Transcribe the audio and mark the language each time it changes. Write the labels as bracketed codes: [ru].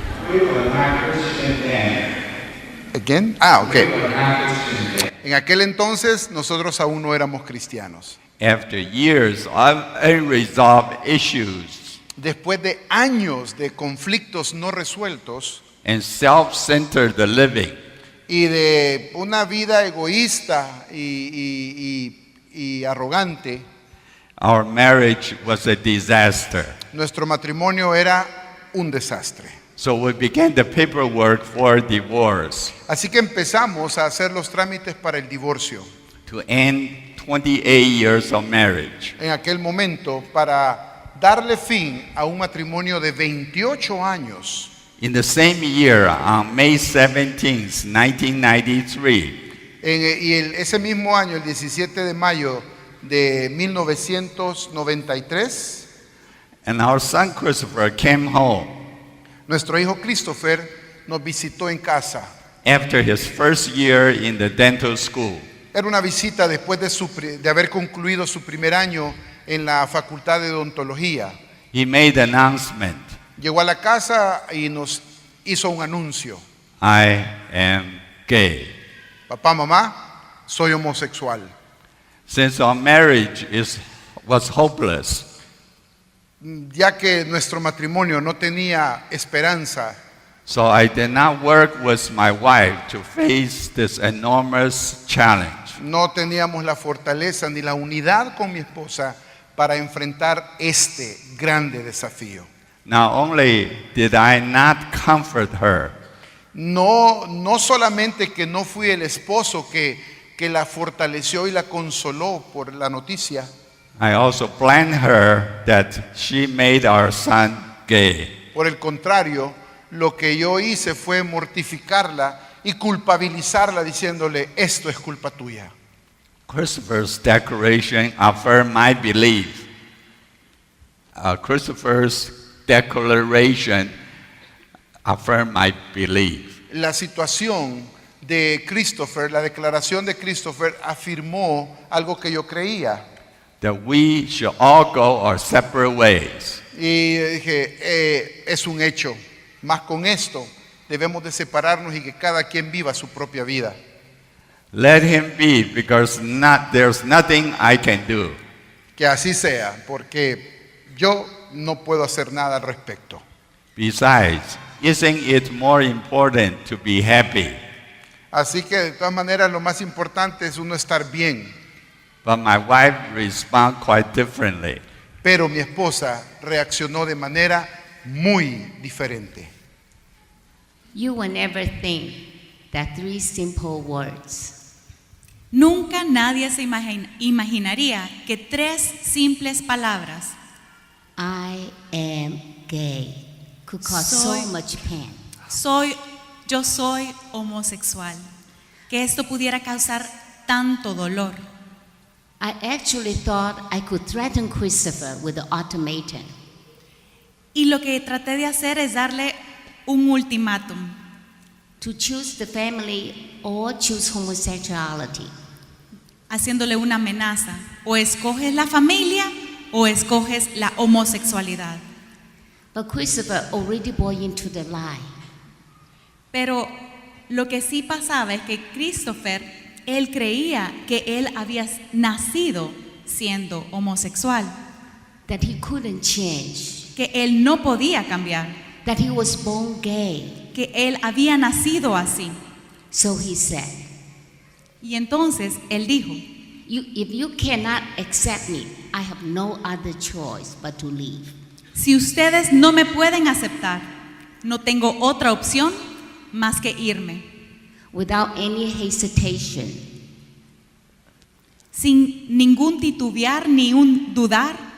[en] We were not Christian then. ¿Again? Ok. We were not Christian then. [es] En aquel entonces nosotros aún no éramos cristianos. [en] After years of unresolved issues [es] Después de años de conflictos no resueltos [en] and self-centered living, [es] y de una vida egoísta y arrogante, [en] our marriage was a disaster. [es] nuestro matrimonio era un desastre. [en] So we began the paperwork for divorce [es] Así que empezamos a hacer los trámites para el divorcio. [en] to end 28 years of marriage. [es] En aquel momento, para darle fin a un matrimonio de 28 años. [en] In the same year, on May 17th, 1993, [es] Ese mismo año, el 17 de mayo de 1993, [en] and our son Christopher came home [es] nuestro hijo Christopher nos visitó en casa. [en] after his first year in the dental school. [es] Era una visita después de haber concluido su primer año en la facultad de odontología. [en] He made an announcement, [es] Llegó a la casa y nos hizo un anuncio. [en] I am gay. [es] Papá, mamá, soy homosexual. [en] Since our marriage was hopeless, [es] Ya que nuestro matrimonio no tenía esperanza, [en] so I did not work with my wife to face this enormous challenge. [es] no teníamos la fortaleza ni la unidad con mi esposa para enfrentar este grande desafío. [en] Not only did I not comfort her, [es] No solamente que no fui el esposo que la fortaleció y la consoló por la noticia, [en] I also blamed her that she made our son gay. [es] por el contrario, lo que yo hice fue mortificarla y culpabilizarla diciéndole, esto es culpa tuya. [en] Christopher's declaration affirmed my belief. Christopher's declaration affirmed my belief. [es] La situación de Christopher, la declaración de Christopher afirmó algo que yo creía. [en] That we should all go our separate ways. [es] Y dije, es un hecho, más con esto debemos de separarnos y que cada quien viva su propia vida. [en] Let him be, because there's nothing I can do. [es] Que así sea, porque yo no puedo hacer nada al respecto. [en] Besides, isn't it more important to be happy? [es] Así que de todas maneras lo más importante es uno estar bien. [en] But my wife responded quite differently. [es] Pero mi esposa reaccionó de manera muy diferente. [en] You will never think that three simple words, [es] Nunca nadie se imaginaría que 3 simples palabras, [en] I am gay, could cause [es] Soy- [en] so much pain. [es] yo soy homosexual, que esto pudiera causar tanto dolor. [en] I actually thought I could threaten Christopher with the ultimatum. [es] Y lo que traté de hacer es darle un ultimátum, [en] To choose the family or choose homosexuality. [es] haciéndole una amenaza, o escoges la familia o escoges la homosexualidad. [en] But Christopher already bought into the lie. [es] Pero lo que sí pasaba es que Christopher, él creía que él había nacido siendo homosexual, [en] That he couldn't change. [es] que él no podía cambiar, [en] That he was born gay. [es] que él había nacido así. [en] So he said, [es] Y entonces él dijo, [en] if you cannot accept me, I have no other choice but to leave. [es] si ustedes no me pueden aceptar, no tengo otra opción más que irme. [en] Without any hesitation, [es] Sin ningún titubear ni un dudar,